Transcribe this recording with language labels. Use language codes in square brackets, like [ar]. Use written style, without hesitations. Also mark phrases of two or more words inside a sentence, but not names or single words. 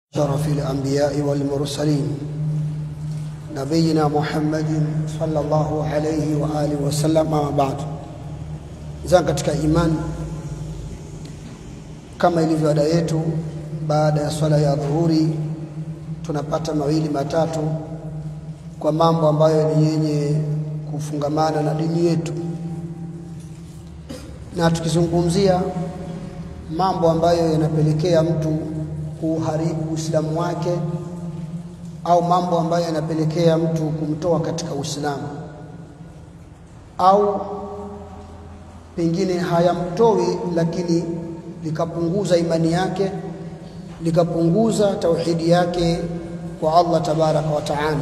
[ar] أشرف الأنبياء والمرسلين نبينا محمد صلى الله عليه وآله وسلم. ما بعد [sw] zan katika imani, kama ilivyo ada yetu, baada ya swala ya dhuhuri tunapata mawili matatu kwa mambo ambayo ni yenye kufungamana na dini yetu, na tukizungumzia mambo ambayo yanapelekea mtu kuharibu Uislamu wake au mambo ambayo yanapelekea mtu kumtoa katika Uislamu au pengine hayamtoi lakini likapunguza imani yake, likapunguza tauhidi yake kwa Allah [ar] تبارك وتعالى.